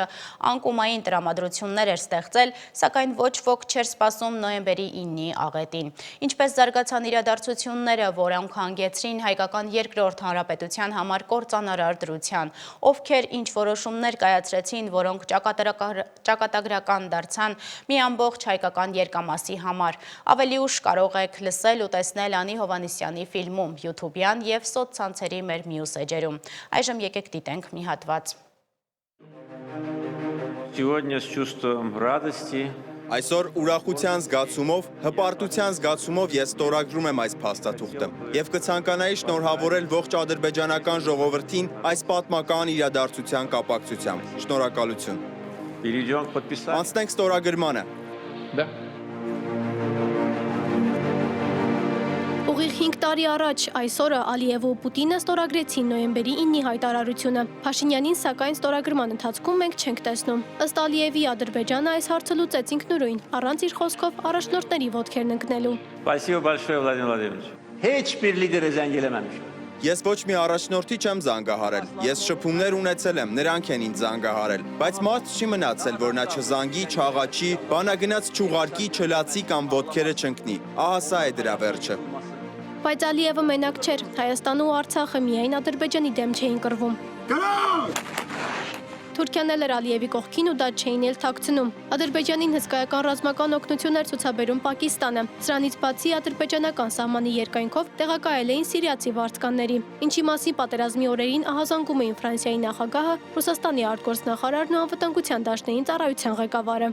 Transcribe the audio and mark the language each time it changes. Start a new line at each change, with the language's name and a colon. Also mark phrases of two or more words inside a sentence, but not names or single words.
Armenian: անկումային տրամադրություններ էր ստեղծել, սակայն ոչ ոք չէր սպասում նոյեմբերի 9-ի աղետին։ Ինչպես զարգացան իրադարձությունները, որոնք հանգեցրին հայկական երկրորդ հանրապետության համար կործանարար դրության, ովքեր ինչ որոշումներ կայացրեցին, որոնք ճակատագրական դարձան մի ամբողջ հայկական երկամասի համար։ Ավելի ուշ կարող եք լսել ու տեսնել Անի Հովհաննիսյանի ֆիլմում, YouTube-յան և սոցցանցերի մեր մյուս էջերում։ Այժմ եկեք դիտենք մի հատված։
Russian: Сегодня с чувством радости.
Armenian: Այսօր ուրախության զգացումով, հպարտության զգացումով ես ստորագրում եմ այս փաստաթուղթը եւ կցանկանայի շնորհավորել ողջ ադրբեջանական ժողովրդին այս պատմական իրադարձության կապակցությամբ։ Շնորհակալություն։
Russian: Перейдем к подписанию.
Armenian: Անցնենք ստորագրմանը։ Ուղիղ 5 տարի առաջ այսօրը Ալիևը ու Պուտինը ստորագրեցին նոյեմբերի 9-ի հայտարարությունը։ Փաշինյանին սակայն ստորագրման ընթացքում մենք չենք տեսնում։ Ըստ Ալիևի Ադրբեջանը այս հարցը լուծեց ինքնուրույն, առանց իր խոսքով առաջնորդների ոտքերն ընկնելու։
Russian: Спасибо большое, Владимир Владимирович.
Azerbaijani: Hiçbir lideri zengelememiş.
Armenian: Ես ոչ մի առաջնորդի չեմ զանգահարել։ Ես շփումներ ունեցել եմ, նրանք են ինձ զանգահարել, բայց մարդ չի մնացել, որ նա չզանգի, չաղաչի, բանագնաց չուղարկի, չլացի կամ ոտքերը չընկնի։ Ահա սա է դրա վերջը։ Բայց Ալիևը մենակ չէր, Հայաստանը ու Արցախը միայն Ադրբեջանի դեմ չէին կռվում։ Թուրքիան էլ էր Ալիևի կողքին ու դա չէին էլ թաքցնում։ Ադրբեջանին հսկայական ռազմական օգնություն էր ցուցաբերում Պակիստանը։ Սրանից բացի ադրբեջանական սահմանի երկայնքով տեղակայել էին սիրիացի վարձկանների, ինչի մասին պատերազմի օրերին ահազանգում էին Ֆրանսիայի նախագահը, Ռուսաստանի արտգործնախարարն ու անվտանգության դաշնային ծառայության ղեկավարը։